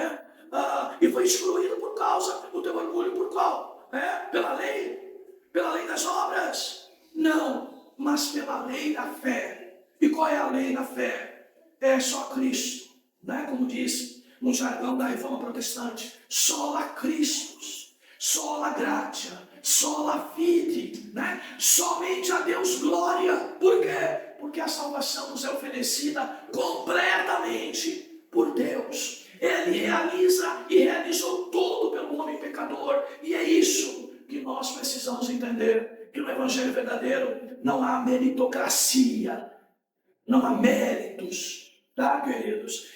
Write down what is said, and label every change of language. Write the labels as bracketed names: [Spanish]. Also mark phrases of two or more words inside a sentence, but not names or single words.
[Portuguese] E foi excluído por causa do teu orgulho. Por qual? Pela lei. Pela lei das obras? Não, mas pela lei da fé. E qual é a lei da fé? É só Cristo, né? Como disse no jargão da Reforma Protestante, [Latin] sola Christus, sola gratia, sola fide, [Portuguese] né? Somente a Deus glória. Por quê? Porque a salvação nos é oferecida completamente por Deus. Ele realiza e realizou tudo pelo homem pecador. E é isso que nós precisamos entender, que no Evangelho verdadeiro não há meritocracia, não há méritos, tá, queridos?